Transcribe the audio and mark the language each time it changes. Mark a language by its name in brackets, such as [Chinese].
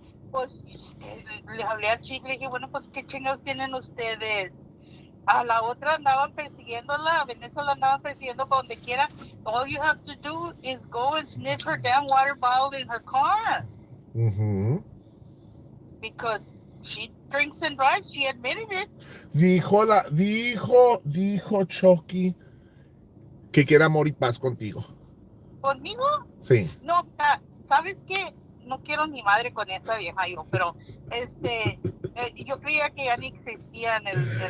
[Spanish] Pues le hablé al chico, le dije, bueno, pues qué chingados tienen ustedes. A la otra andaban persiguiéndola, a Vanessa la andaban persiguiendo por donde quiera. [English] All you have to do is go and sniff her damn water bottle in her car. Because she drinks and drives, she admitted it. [Spanish] Dijo Chucky que quiere amor y paz contigo. ¿Conmigo? Sí. No, ¿sabes qué? No quiero ni madre con esa vieja yo, pero yo creía que ya ni existía en